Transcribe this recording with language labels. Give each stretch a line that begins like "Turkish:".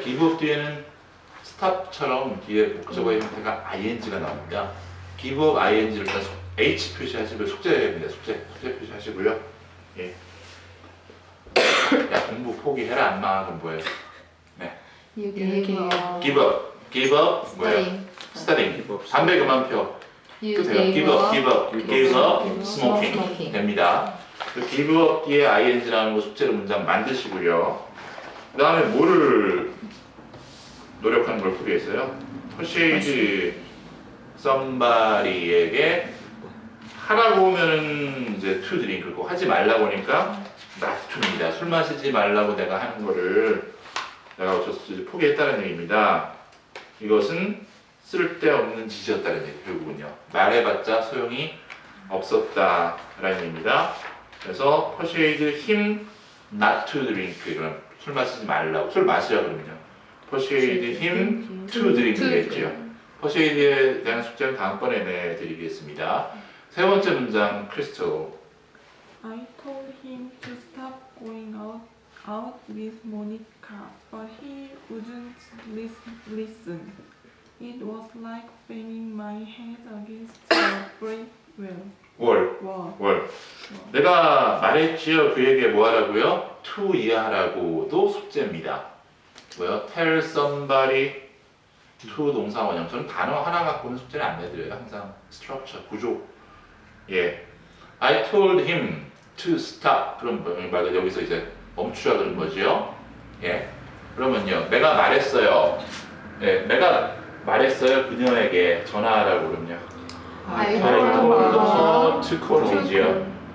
Korean: give up 뒤에는 stop처럼 뒤에 목적어의 형태가 ing가 나옵니다. give up ing를 일단 H 표시하시고요. 숙제입니다. 숙제 표시하시고요. 예. 야 공부 포기해라 안마 공부해. 네.
English: You
Korean: give up 뭐예요? studying. 담배 그만 펴. 끝에요.
English: give up smoking
Korean: 됩니다. give up 뒤에 ing라는 거 숙제로 문장 만드시고요. 그 다음에 뭐를 노력하는 걸 포기했어요? persuade somebody에게 하라고 하면은 이제 to drink고 하지 말라고 하니까 not to입니다. 술 마시지 말라고 내가 하는 거를 내가 포기했다는 얘기입니다. 이것은 쓸데없는 짓이었다는 얘기 결국은요. 말해봤자 소용이 없었다라는 얘기입니다. 그래서
English: persuade him not to drink
Korean: 그럼 술 마시지 말라고 술 마시라 그러면요.
English: persuade him to drink겠죠.
Korean: persuade에 대한 숙제는 다음번에 내드리겠습니다. 세 번째 문장 크리스토
English: I told him to stop going out with Monica, but he wouldn't listen. It was like banging my head against a brick 월. wall.
Korean: 내가 말했지요. 그에게 뭐 하라고요? to 이해하라고도 숙제입니다. 뭐요?
English: tell somebody to
Korean: 동사 원형. 저는 단어 하나 갖고는 숙제를 안 내드려요. 항상 structure, 구조. 예.
English: I told him to stop.
Korean: 그럼 말 그대로 여기서 이제 멈추라 그런 거지요. 예. 그러면요. 내가 말했어요. 예. 내가 말했어요. 그녀에게 전화하라고 그럼요.
English: I I told told her her to call me지요.